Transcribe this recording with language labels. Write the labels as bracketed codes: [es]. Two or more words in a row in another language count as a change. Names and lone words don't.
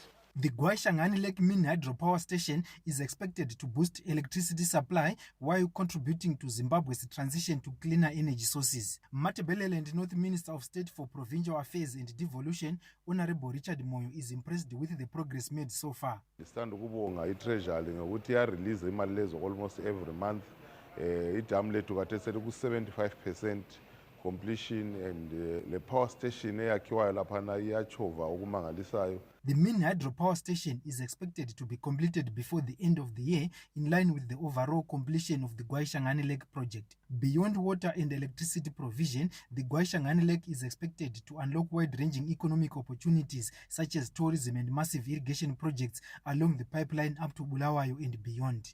[en] The Gwai Shangani Lake mini hydropower station is expected to boost electricity supply while contributing to Zimbabwe's transition to cleaner energy sources. Matabeleland North Minister of State for Provincial Affairs and Devolution, Honorable Richard Moyo, is impressed with the progress made so far. [nd] Stand ukubonga i-treasury ngokuthi release imali lezo [en] almost every month. [nd] Idam lethu kade sele ku 75% completion, [en] and the power station [nd] eyakhiwayo laphana iyachova okumangalisayo. [en] The main hydropower station is expected to be completed before the end of the year, in line with the overall completion of the Gwai Shangani Lake project. Beyond water and electricity provision, the Gwai Shangani Lake is expected to unlock wide-ranging economic opportunities such as tourism and massive irrigation projects along the pipeline up to Bulawayo and beyond.